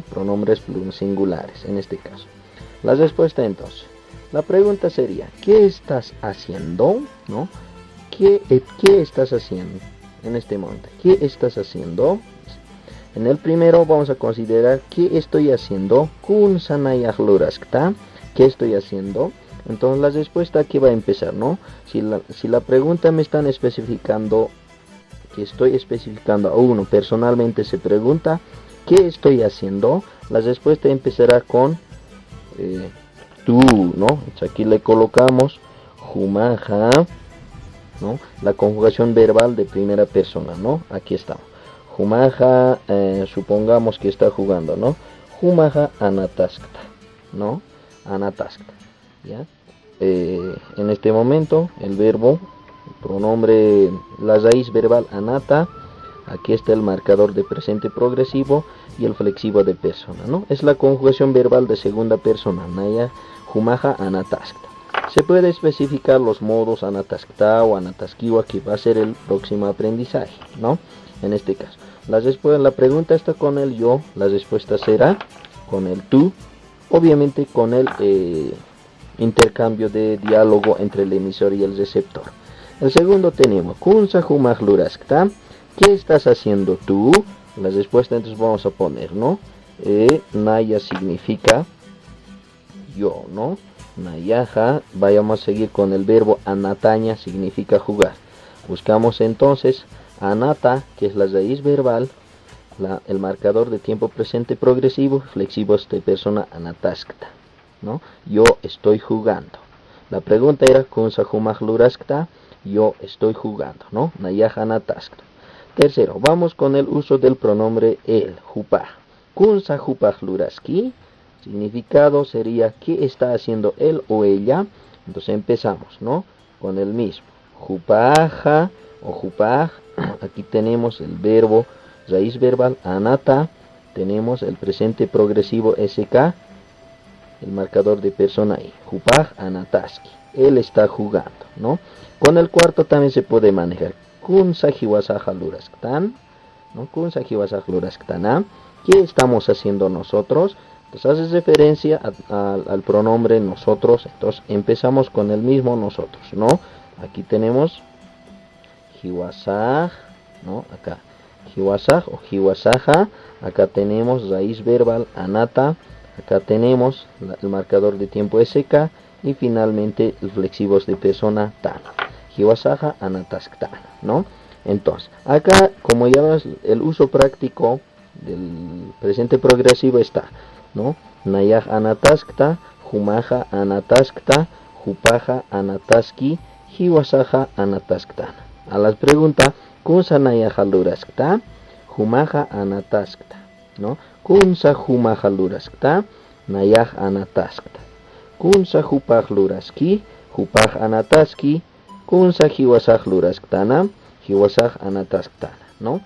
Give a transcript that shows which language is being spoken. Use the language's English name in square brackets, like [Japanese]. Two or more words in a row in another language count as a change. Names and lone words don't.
[Spanish] Pronombres singulares en este caso. La respuesta entonces. La pregunta sería, ¿qué estás haciendo? ¿No? ¿Qué estás haciendo en este momento? ¿Qué estás haciendo? En el primero vamos a considerar ¿qué estoy haciendo? [Aymara] Kun sanayah luraskta. [Spanish] ¿Qué estoy haciendo? Entonces la respuesta aquí va a empezar, ¿no? Si la pregunta me están especificando, que estoy especificando a uno, personalmente se pregunta ¿qué estoy haciendo? La respuesta empezará con tú, ¿no? Entonces aquí le colocamos jumaja, ¿no? La conjugación verbal de primera persona, ¿no? Aquí estamos. Jumaja, supongamos que está jugando, ¿no? [Aymara] Jumaja anataskta, [Spanish] ¿no? Anataskta, ¿ya? En este momento el verbo, el pronombre, la raíz verbal anata, aquí está el marcador de presente progresivo y el flexivo de persona, ¿no? Es la conjugación verbal de segunda persona, [Aymara] naya jumaja anataskta. [Spanish] Se puede especificar los modos anataskta o anataskiwa, que va a ser el próximo aprendizaje, ¿no? En este caso, la pregunta está con el yo, la respuesta será con el tú, obviamente con el intercambio de diálogo entre el emisor y el receptor. El segundo tenemos [Aymara] kunsa jumaj luraskta. [Spanish] ¿Qué estás haciendo tú? La respuesta entonces vamos a poner, ¿no? Naya significa yo, ¿no? Nayaja, vayamos a seguir con el verbo anataña, significa jugar. Buscamos entonces anata, que es la raíz verbal, el marcador de tiempo presente progresivo, flexivo de persona anataskta, ¿no? Yo estoy jugando. La pregunta era [Aymara] kunsa jumaj luraskta, [Spanish] yo estoy jugando, ¿no? [Aymara] Nayaja anataskta. [Spanish] Tercero, vamos con el uso del pronombre el, [Aymara] jupaj. Kunsa jupaj luraski. [Spanish] Significado sería ¿qué está haciendo él o ella? Entonces empezamos, ¿no? Con el mismo. Jupaja o jupaj. Aquí tenemos el verbo, raíz verbal anata. Tenemos el presente progresivo sk, el marcador de persona ahí. [Aymara] Jupaj anataski. [Spanish] Él está jugando, ¿no? Con el cuarto también se puede manejar. [Aymara] Kunsa jiwasaja lurasktan, ¿no? Kunsa jiwasaja lurasktan. [Spanish] ¿Qué estamos haciendo nosotros? Entonces hace referencia al pronombre nosotros. Entonces empezamos con el mismo nosotros, ¿no? Aquí tenemos jiwasaj, ¿no? Acá jiwasaj o jiwasaja. Acá tenemos raíz verbal anata. Acá tenemos el marcador de tiempo sk y finalmente los flexivos de persona tan. [Aymara] Jiwasaja anatasktan, [Spanish] ¿no? Entonces acá, como ya ves, el uso práctico del presente progresivo está, ¿no? [Aymara] Nayaj anataskta, jumaja anataskta, jupaja anataski, jiwasaja anatasktan. [Spanish] A las preguntas, kunsa nayaja luraskta, jumaja anataskta, ¿no? Kunsa jumaja luraskta, nayaj anataskta. Kunsa jupaj luraski, jupaj anataski, kunsa jiwasaj lurasktana, jiwasaj anatasktan, ¿no?